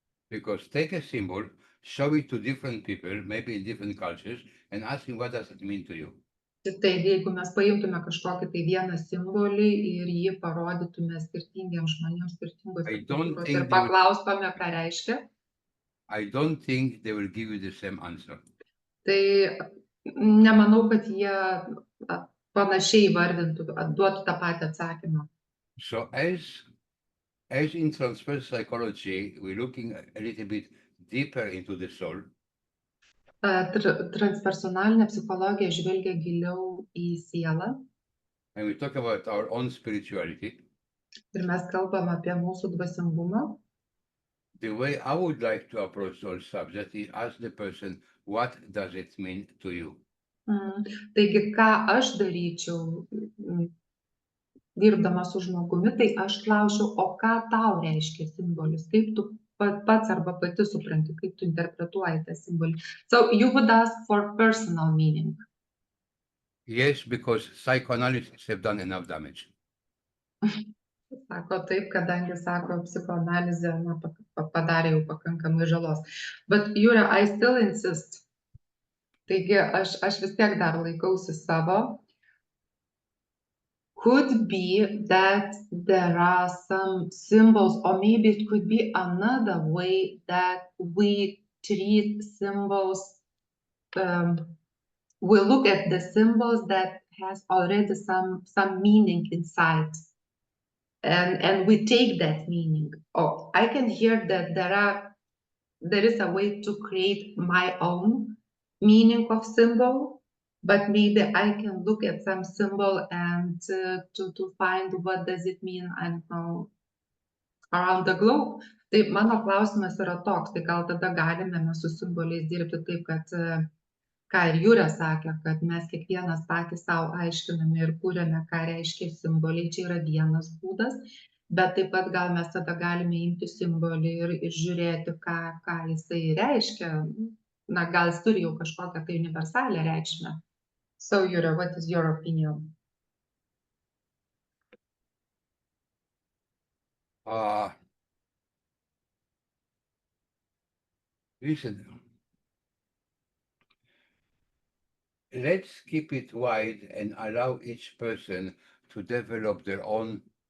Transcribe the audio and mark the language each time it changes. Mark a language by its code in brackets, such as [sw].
[en] Because take a symbol, show it to different people, maybe in different cultures, and ask them what does it mean to you. [lt] Tai jeigu mes paimtume kažkokį tai vieną simbolį ir jį parodytume skirtingiems žmonėms skirtingose kultūrose ir paklaustume, ką reiškia. [en] I don't think they will give you the same answer. [lt] Tai nemanau, kad jie panašiai įvardintų, duotų tą patį atsakymą. [en] So as in transfer psychology, we're looking a little bit deeper into the soul. [lt] Transpersonalinė psichologija žvelgia giliau į sielą. [en] And we talk about our own spirituality. [lt] Ir mes kalbam apie mūsų dvasingumą. [en] The way I would like to approach all subjects is ask the person, what does it mean to you? [lt] Taigi, ką aš daryčiau, dirbdama su žmogumi, tai aš klausiu, o ką tau reiškia simbolis, kaip tu pats arba pati supranti, kaip tu interpretuoji tą simbolį. [en] So you would ask for personal meaning. Yes, because psychoanalysts have done enough damage. [lt] Sako taip, kadangi, sako, psichoanalizė padarė jau pakankamai žalos. [en] But Jūra, I still insist. [lt] Taigi, aš vis tiek dar laikausi savo. [en] Could be that there are some symbols, or maybe it could be another way that we treat symbols. We look at the symbols that has already some meaning inside. And we take that meaning. Oh, I can hear that there is a way to create my own meaning of symbol, but maybe I can look at some symbol and to find what does it mean, I don't know, around the globe. [lt] Tai mano klausimas yra toks, tai gal tada galime mes su simboliais dirbti taip, kad ką ir Jūra sakė, kad mes kiekvienas patys savo aiškiname ir kūrėme, ką reiškia simboliai, čia yra vienas būdas, bet taip pat gal mes tada galime imti simbolį ir žiūrėti, ką jisai reiškia. Na, gal jis turi jau kažkokią tai universalią reikšmę. [en] So, Jūra, what is your opinion? Listen. Let's keep it wide and allow each person to develop their own.